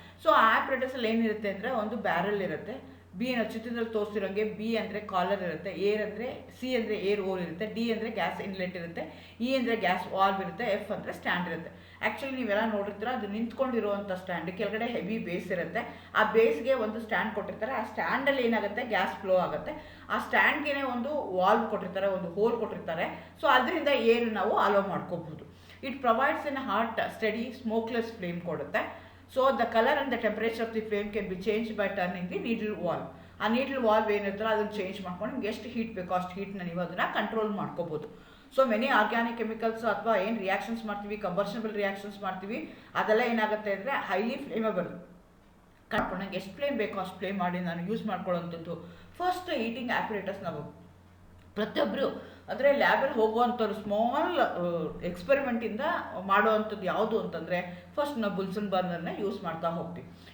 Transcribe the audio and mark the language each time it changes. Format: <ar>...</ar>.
<kn>So ಆ ಆ್ಯಪ್ರೇಟರ್ಸಲ್ಲಿ ಏನಿರುತ್ತೆ ಅಂದರೆ ಒಂದು ಬ್ಯಾರಲ್ ಇರುತ್ತೆ, ಬಿ ಚಿತ್ರದಲ್ಲಿ ತೋರಿಸಿರೋಂಗೆ ಬಿ ಅಂದರೆ ಕಾಲರ್ ಇರುತ್ತೆ, ಸಿ ಅಂದರೆ ಏರ್ ಹೋಲ್ ಇರುತ್ತೆ, ಡಿ ಅಂದರೆ ಗ್ಯಾಸ್ ಇನ್ಲೆಟ್ ಇರುತ್ತೆ, ಇ ಅಂದರೆ ಗ್ಯಾಸ್ ವಾಲ್ವ್ ಇರುತ್ತೆ, ಎಫ್ ಅಂದರೆ ಸ್ಟ್ಯಾಂಡ್ ಇರುತ್ತೆ. ಆ್ಯಕ್ಚುಲಿ ನೀವೆಲ್ಲ ನೋಡಿರ್ತೀರ, ಅದು ನಿಂತ್ಕೊಂಡಿರುವಂಥ ಸ್ಟ್ಯಾಂಡ್, ಕೆಳಗಡೆ ಹೆವಿ ಬೇಸ್ ಇರುತ್ತೆ, ಆ ಬೇಸ್ಗೆ ಒಂದು ಸ್ಟ್ಯಾಂಡ್ ಕೊಟ್ಟಿರ್ತಾರೆ. ಆ ಸ್ಟ್ಯಾಂಡಲ್ಲಿ ಏನಾಗುತ್ತೆ, ಗ್ಯಾಸ್ ಫ್ಲೋ ಆಗುತ್ತೆ. ಆ ಸ್ಟ್ಯಾಂಡ್ಗೆ ಒಂದು ವಾಲ್ವ್ ಕೊಟ್ಟಿರ್ತಾರೆ, ಒಂದು ಹೋಲ್ ಕೊಟ್ಟಿರ್ತಾರೆ. ಸೊ ಅದರಿಂದ ಏರ್ ನಾವು ಅಲೋ ಮಾಡ್ಕೋಬಹುದು.</kn> <en>It provides in hot steady smokeless flame ಕೊಡುತ್ತೆ. So the color and the temperature of the flame can be changed by turning the needle valve.</en> <kn>ಆ ನೀಡಲ್ ವಾಲ್ವ್ ಏನಿರುತ್ತಲ್ಲ ಅದನ್ನು change ಮಾಡ್ಕೊಂಡು ನಿಮ್ಗೆ ಎಷ್ಟು ಹೀಟ್ ಬೇಕೋ ಅಷ್ಟು ಹೀಟ್ನ ನೀವು ಅದನ್ನು ಕಂಟ್ರೋಲ್ ಮಾಡ್ಕೋಬೋದು. ಸೊ ಮೆನಿ ಆರ್ಗ್ಯಾನಿಕ್ ಕೆಮಿಕಲ್ಸ್ ಅಥವಾ ಏನು ರಿಯಾಕ್ಷನ್ಸ್ ಮಾಡ್ತೀವಿ, ಕಂಬರ್ಷನಬಲ್ ರಿಯಾಕ್ಷನ್ಸ್ ಮಾಡ್ತೀವಿ, ಅದೆಲ್ಲ ಏನಾಗುತ್ತೆ ಅಂದರೆ ಹೈಲಿ ಫ್ಲೇಮಬಲ್. ಕರ್ಕೊಂಡಂಗೆ ಎಷ್ಟು ಫ್ಲೇಮ್ ಬೇಕೋ ಅಷ್ಟು ಫ್ಲೇಮ್ ಮಾಡಿ ನಾನು ಯೂಸ್ ಮಾಡ್ಕೊಳ್ಳೋಂಥದ್ದು. ಫಸ್ಟ್ ಹೀಟಿಂಗ್ ಆ್ಯಪರೇಟರ್ಸ್ ನಾವು ಪ್ರತಿಯೊಬ್ಬರು ಅಂದರೆ ಲ್ಯಾಬಲ್ಲಿ ಹೋಗುವಂಥವ್ರು ಸ್ಮಾಲ್ ಎಕ್ಸ್ಪೆರಿಮೆಂಟಿಂದ ಮಾಡುವಂಥದ್ದು ಯಾವುದು ಅಂತಂದರೆ ಫಸ್ಟ್ ನಾವು ಬುಲ್ಸನ್ ಬರ್ನರ್ನ ಯೂಸ್ ಮಾಡ್ತಾ ಹೋಗ್ತೀವಿ.</kn>